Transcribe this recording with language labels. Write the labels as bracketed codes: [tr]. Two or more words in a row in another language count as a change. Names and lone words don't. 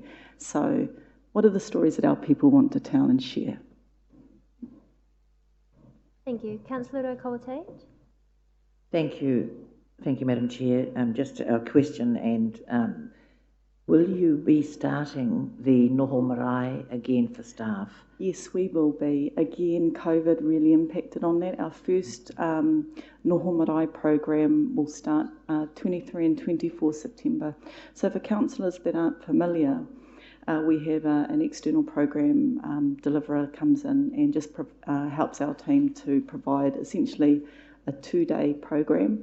[en] So what are the stories that our people want to tell and share? Thank you. Councillor Kawate. Thank you, Madam Chair. Just a question, and will you be starting the [mi] noho marae [en] again for staff? Yes, we will be. Again, COVID really impacted on that. Our first [mi] noho marae [en] program will start 23 and 24 September. So for councillors that aren't familiar, we have an external program deliverer comes in and just helps our team to provide essentially a 2-day program.